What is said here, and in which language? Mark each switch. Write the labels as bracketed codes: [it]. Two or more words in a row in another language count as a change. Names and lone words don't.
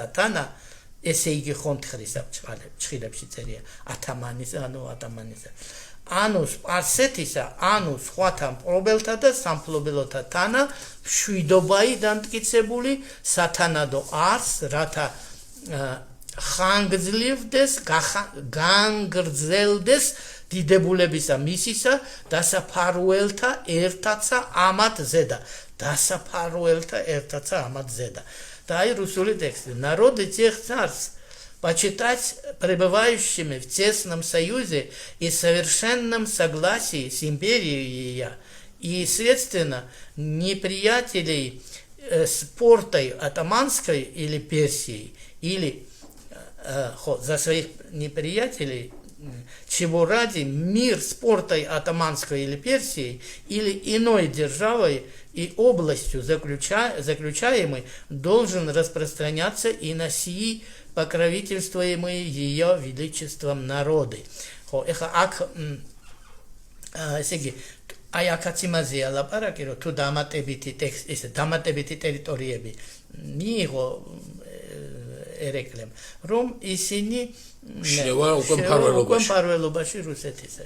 [ka] თანა ესე იგი ხონთხრისა ჩხილებში წერია ათამანისა ანუ სპარსეთისა ანუ სხვათა მპყრობელთა და სამფლობელოთა თანა მშვიდობაი დამტკიცებული სათანადო არს რათა განგრძელდეს დიდებულებისა მისისა დასაფარუელთა ერთაცა ამად ზედა. [ru] Да и русский текст. Народы тех царств почитать пребывающими в тесном союзе и совершенном согласии с империей и, следственно, неприятелей с портой атаманской или Персией, или за своих неприятелей, чего ради мир с портой атаманской или Персией, или иной державой и областью заключаемой должен распространяться и на сии покровительствуемые ее величеством народы. [ka] აი აქაც იმაზეა ლაპარაკი, რომ თუ დამატებითი ტექსტი, ესე დამატებითი ტერიტორიები მიიღო ერეკლემ, რომ ისინი შევა უკვე მფარველობაში რუსეთის.